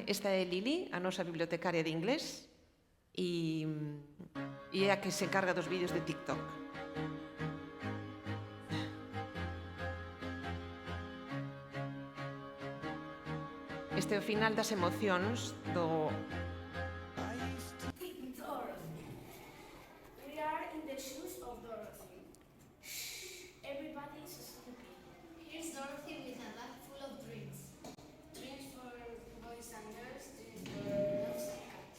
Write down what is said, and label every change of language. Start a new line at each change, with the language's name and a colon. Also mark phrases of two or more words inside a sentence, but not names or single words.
Galician: Esta é Lili, a nosa bibliotecaria de inglés, e é a que se encarga dos vídeos de TikTok. Este é o final das emocións do...
English: Dorothy. We are in the shoes of Dorothy. Everybody is sleeping. Here's Dorothy with a bag full of drinks. Dreams for boys and girls, dreams for dogs and cats.